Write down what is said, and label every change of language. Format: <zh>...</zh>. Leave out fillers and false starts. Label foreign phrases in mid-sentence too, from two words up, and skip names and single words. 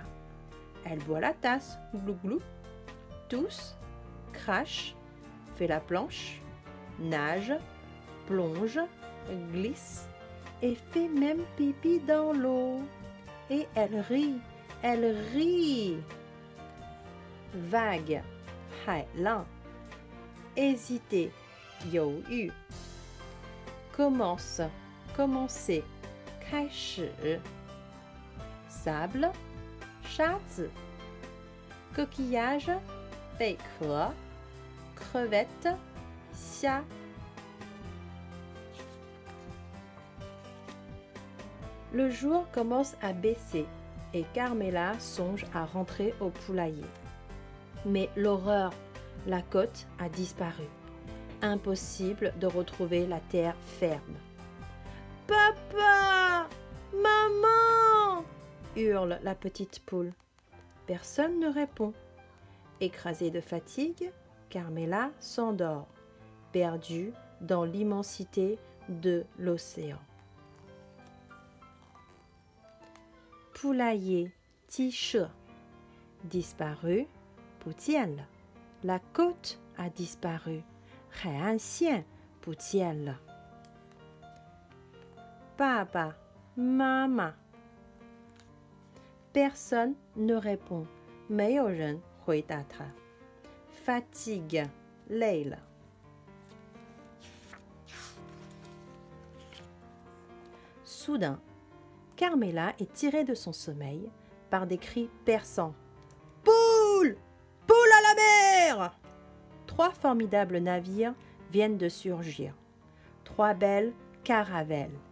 <fr>Elle boit la tasse, glou glou, tousse, crache, fait la planche, nage, plonge, glisse et fait même pipi dans l'eau. Et elle rit, elle rit. Vague, 海浪 hésiter, 犹豫 commence, commencer,</fr> <zh>开始 sable, 沙子 coquillage, 贝壳 crevette, 虾</zh> <fr>Le jour commence à baisser et Carmela songe à rentrer au poulailler. Mais l'horreur, la côte a disparu. Impossible de retrouver la terre ferme. « Papa! Maman !» hurle la petite poule. Personne ne répond. Écrasée de fatigue, Carmela s'endort, perdue dans l'immensité de l'océan. Poulailler, 鸡舍 disparu, 不见了 La côte a disparu.</fr> <zh>海岸线不见了。爸爸妈妈</zh> <fr>Personne ne répond.</fr> <zh>没有人回答他。</zh> <fr>Fatigue</fr> <zh>累了。</zh> <fr>Soudain, Carmela est tirée de son sommeil par des cris perçants. Poule! Poule à la mer! 3 formidables navires viennent de surgir. 3 belles caravelles.</fr>